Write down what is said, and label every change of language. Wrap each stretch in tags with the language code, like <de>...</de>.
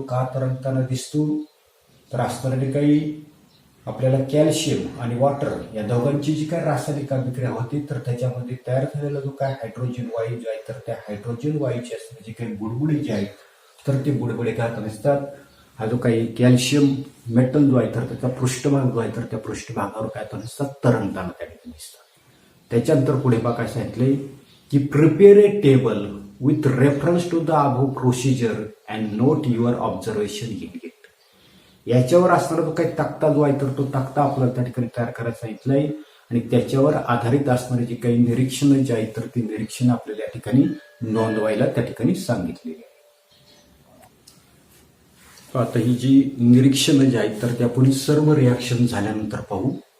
<mr>का तरंगताना दिसतो, तर असणारे काही आपल्याला कॅल्शियम आणि वॉटर या दोघांची जी काही रासायनिक अभिक्रिया होती तर त्याच्यामध्ये तयार झालेला जो काय हायड्रोजन वायू जो आहे तर त्या हायड्रोजन वायूची असणारे जे काही बुडबुडे जे आहेत तर ते बुडबुडे काय नसतात. हा जो काही कॅल्शियम मेटल जो आहे तर त्याचा पृष्ठभाग जो आहे तर त्या पृष्ठभागावर काय नसतात तरंगताना त्या ठिकाणी दिसतात. त्याच्यानंतर पुढे काय सांगितले की</mr> <en>Prepare a table with reference to the above procedure and note your observation in it.</en> <mr>याच्यावर असणारा जो काही तक्ता जो आहे तर तो तक्ता आपल्याला त्या ठिकाणी तयार करायला सांगितलाय आणि त्याच्यावर आधारित असणारे जे काही निरीक्षण जे आहेत तर ती निरीक्षण आपल्याला या ठिकाणी नोंदवायला त्या ठिकाणी सांगितलेली आहे. आता ही जी निरीक्षण जे आहेत तर ते आपण सर्व रिॲक्शन झाल्यानंतर पाहू.</mr>